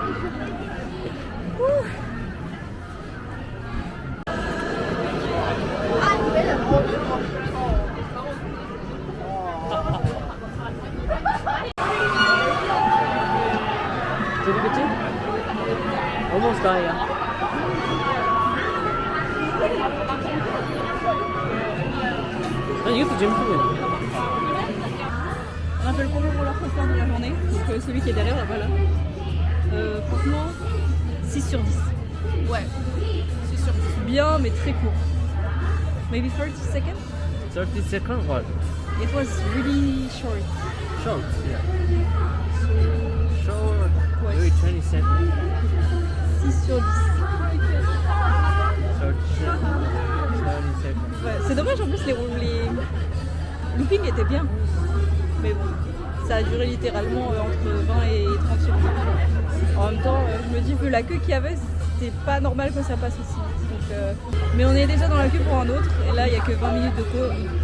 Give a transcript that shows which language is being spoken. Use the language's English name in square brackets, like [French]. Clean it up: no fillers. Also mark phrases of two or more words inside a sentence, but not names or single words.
[Indonesian] Jadi kecil? [Korean] Almost kaya. 이것도 재밌어요. [French] On a fait le premier roller coaster de la journée, donc celui qui est derrière là-bas là. Franchement, 6 sur 10. Ouais, c'est sûr. Bien mais très court. [English] Maybe 30 seconds? 30 seconds or It was really short. short? Yeah. Short. Maybe 20 seconds. [French] 6 sur 10. [English] Short. 20 seconds. [French] Ouais, c'est dommage en plus les loopings étaient bien. Mais bon, ça a duré littéralement entre 20 et 30 secondes. En même temps, je me dis que la queue qu'il y avait, c'était pas normal que ça passe aussi vite. Donc, mais on est déjà dans la queue pour un autre. Et là, il n'y a que 20 minutes de queue.